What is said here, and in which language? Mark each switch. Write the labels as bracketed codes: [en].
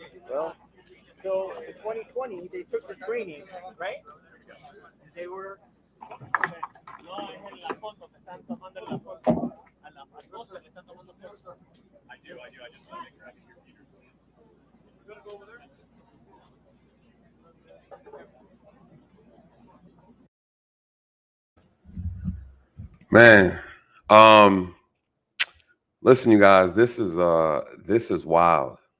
[en] Well, so in 2020, they took the training, right? They were. [es] No, en la foto, me están tomando la foto. Al poste le están tomando foto. [en] I do. I just want to make sure I can hear Peter. We're going to go over there. Man, listen, you guys, this is wild.